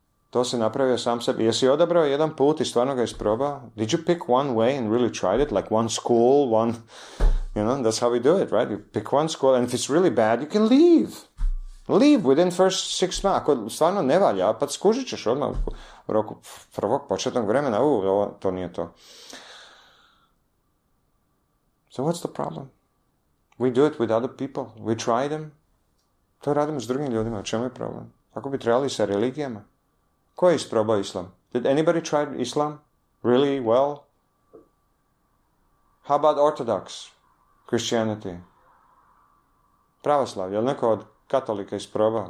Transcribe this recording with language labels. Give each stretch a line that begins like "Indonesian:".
Croatian: To si napravio sam sebi. Jesi odabrao jedan put i stvarno ga isprobao?
English: Did you pick one way and really tried it? Like one school, that's how we do it, right? You pick one school, and if it's really bad, you can leave. Leave within first 6 months.
Croatian: Ako stvarno ne valja, pa skužit ćeš odmah u roku prvog početnog vremena. To nije to.
English: So what's the problem? We do it with other people. We try them.
Croatian: To radimo s drugim ljudima. U čemu je problem? Ako bi trebali sa religijama. Ko je isprobao islam?
English: Did anybody try Islam? Really well? How about Orthodox Christianity?
Croatian: Pravoslavlje. Je li neko od katolika isprobao?